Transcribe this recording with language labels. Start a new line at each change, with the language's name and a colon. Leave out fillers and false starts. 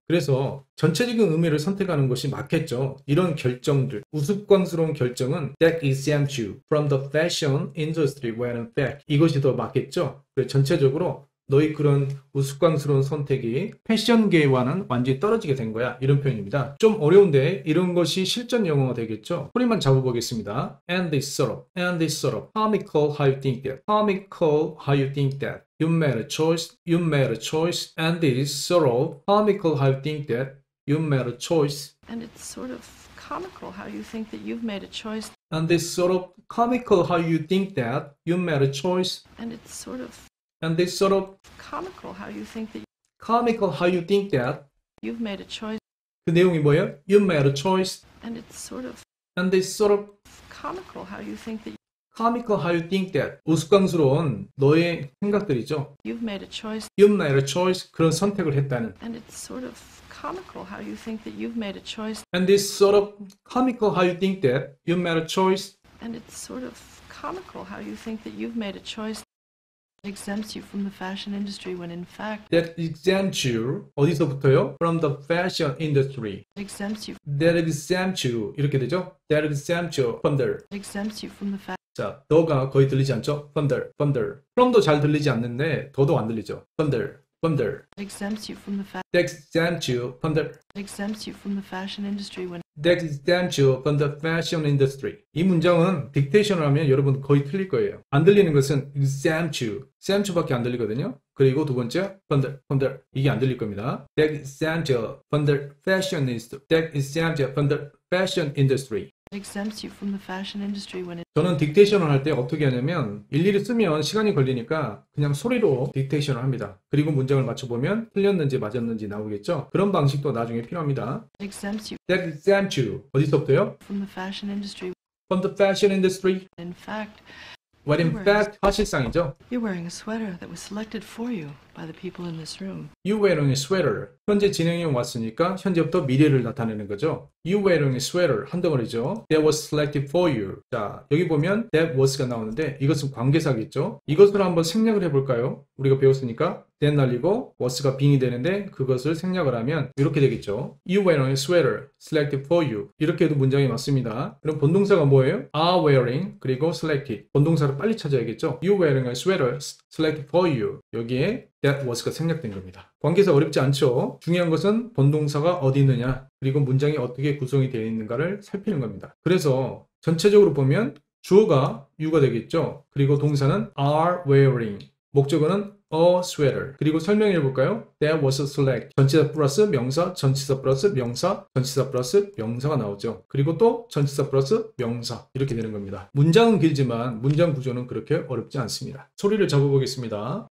Korean: 그래서 전체적인 의미를 선택하는 것이 맞겠죠. 이런 결정들, 우스꽝스러운 결정은
English: that exempt you from the fashion industry when in fact
Korean: 이것이 더 맞겠죠. 그래서 전체적으로 너희 그런 우스꽝스러운 선택이 패션계와는 완전히 떨어지게 된 거야. 이런 표현입니다. 좀 어려운데 이런 것이 실전 영어가 되겠죠. 소리만 잡아보겠습니다.
English: And this sort of, and this sort of. Comical how you think that. Comical how you think that. You made a choice, you made a choice. And this sort of. Comical how you think that. You made a choice. And it's sort of comical how you think that you've made a choice. And this sort of comical how you think that. You made a choice. And it's sort of And this sort of comical how you think that comical how you think that. you've made a choice.
Korean: 그 내용이 뭐예요?
English: You made a choice. And it's sort of And this sort of comical how you think that comical how you think that.
Korean: 우스꽝스러운 너의 생각들이죠.
English: you've made a choice. You made a choice.
Korean: 그런 선택을 했다는.
English: And it's sort of comical how you think that you've made a choice. And this sort of comical how you think that you made a choice. And it's sort of comical how you think that you've made a choice that exempts you from the fashion industry when in fact That exempts you.
Korean: 어디서부터요?
English: From the fashion industry. exempts you That exempts you. 이렇게 되죠? That exempts you from the. exempts you from the
Korean: 자, 더가 거의 들리지 않죠?
English: from the.
Korean: from도 잘 들리지 않는데 더도 안 들리죠.
English: from the. exempts you from the That exempts you from the. exempts you from the fashion industry when That exempts you from the fashion industry.
Korean: 이 문장은 딕테이션을 하면 여러분 거의 틀릴 거예요. 안 들리는 것은
English: exempt you.
Korean: exempt you밖에 안 들리거든요. 그리고 두 번째,
English: from the.
Korean: 이게 안 들릴 겁니다.
English: That exempts you from the fashion industry. That exempts you from the fashion industry. exempts you from the fashion industry when it
Korean: 저는 딕테이션을 할 때 어떻게 하냐면 일일이 쓰면 시간이 걸리니까 그냥 소리로 딕테이션을 합니다. 그리고 문장을 맞춰보면 틀렸는지 맞았는지 나오겠죠. 그런 방식도 나중에 필요합니다.
English: exempts you That exempts you. 어디서부터요? from the fashion industry From the fashion industry. in fact When in fact,
Korean: 사실상이죠.
English: you're wearing a sweater that was selected for you by the people in this room. You wearing a sweater.
Korean: 현재 진행형 왔으니까 현재부터 미래를 나타내는 거죠.
English: You wearing a sweater. 한 덩어리죠. That was selected for you.
Korean: 자, 여기 보면 that was가 나오는데 이것은 관계사겠죠. 이것을 한번 생략을 해볼까요? 우리가 배웠으니까 that 날리고 was가 빙이 되는데 그것을 생략을 하면 이렇게 되겠죠.
English: You wearing a sweater selected for you.
Korean: 이렇게 해도 문장이 맞습니다. 그럼 본동사가 뭐예요?
English: are wearing 그리고 selected.
Korean: 본동사를 빨리 찾아야겠죠.
English: You wearing a sweater selected for you.
Korean: 여기에
English: that was
Korean: 가 생략된 겁니다. 관계사 어렵지 않죠? 중요한 것은 본동사가 어디 있느냐 그리고 문장이 어떻게 구성이 되어 있는가를 살피는 겁니다. 그래서 전체적으로 보면 주어가 you가 되겠죠. 그리고 동사는
English: are wearing,
Korean: 목적어는
English: a sweater.
Korean: 그리고 설명해 볼까요?
English: That was a select.
Korean: 전치사 플러스 명사, 전치사 플러스 명사, 전치사 플러스 명사가 나오죠. 그리고 또 전치사 플러스 명사. 이렇게 되는 겁니다. 문장은 길지만 문장 구조는 그렇게 어렵지 않습니다. 소리를 잡아보겠습니다.